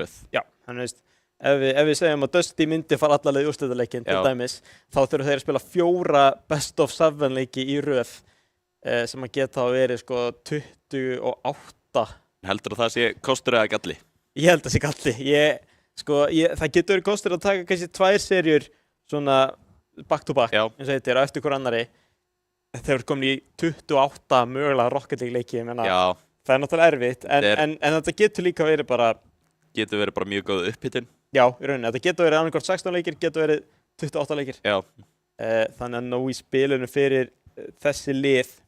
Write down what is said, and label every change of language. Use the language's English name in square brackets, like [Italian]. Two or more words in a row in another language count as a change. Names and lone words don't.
[Icelandic] Já, þannig veist, ef við segjum að Dusty myndi fara alla leið í úrslitaleikinn til dæmis, þá þurfa þeir að spila 4 [English] best of 7 [Icelandic] leiki í röð sem að geta að verið sko 28. Heldur það sé kostur eða galli? Ég held að sé galli. Það getur verið kostur að taka kannski 2 seríur svona [English] back to back, [Icelandic] eins og þetta eftir hver annari. Þeir eru komin í 28 mögulega Rocket League leiki, ég meina. Það er náttúrulega erfitt, en þetta getur líka verið bara... Getur verið bara mjög góð upphittun. Já, í rauninni. Þetta getur verið annarkvort 16 leikir, getur verið 28 leikir. Já. Þannig að nóg í spilinu fyrir þessi lið.